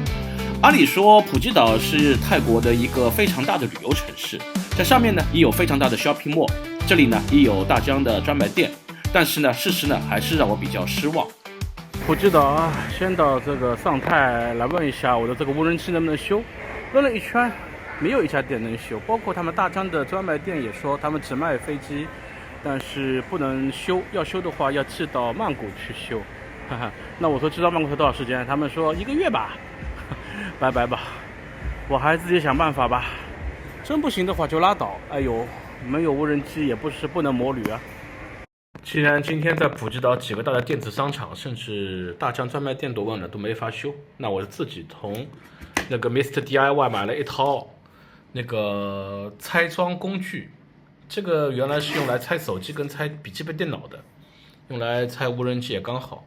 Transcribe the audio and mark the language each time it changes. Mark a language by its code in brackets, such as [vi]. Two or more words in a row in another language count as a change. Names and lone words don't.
[zh] 按理說，普吉島是泰國的一個非常大的旅遊城市，在上面呢也有非常大的 [en] shopping mall， [zh] 這裡呢也有大疆的專賣店，但是呢事實呢還是讓我比較失望。普吉島先到這個上泰來問一下我的這個無人機能不能修。問了一圈，沒有一家店能修，包括他們大疆的專賣店也說他們只賣飛機，但是不能修，要修的話要寄到曼谷去修。哈哈，那我說寄到曼谷多少時間？他們說1個月吧。拜拜吧，我還自己想辦法吧。真不行的話就拉倒。哎呦，沒有無人機也不是不能摩旅啊。既然今天在普吉島幾個大的電子商場，甚至大疆專賣店都問了都沒法修，那我自己從那個 Mr. DIY 買了一套那個拆裝工具。這個原來是用來拆手機跟拆筆記本電腦的，用來拆無人機也剛好。